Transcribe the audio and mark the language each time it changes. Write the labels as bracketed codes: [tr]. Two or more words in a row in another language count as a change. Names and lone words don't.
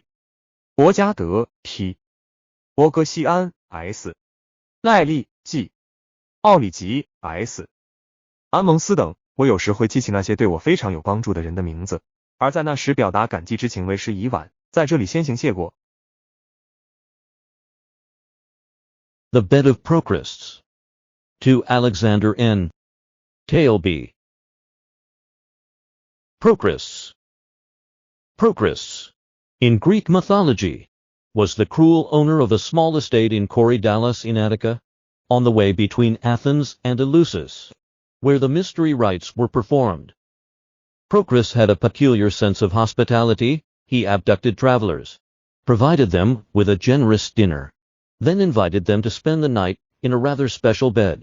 [zh] 伯加德 T. 伯格西安 S. 赖利 G. 奥里吉 S. 安蒙斯等。我有时会记起那些对我非常有帮助的人的名字，而在那时表达感激之情为时已晚，在这里先行谢过。 [en] The Bed of Procrusts. To Alexander N. Tailby. Procrusts. Procrusts, in Greek mythology, was the cruel owner of a small estate in Korydallos in Attica, on the way between Athens and Eleusis, where the mystery rites were performed. Procrus had a peculiar sense of hospitality. He abducted travelers, provided them with a generous dinner, then invited them to spend the night in a rather special bed.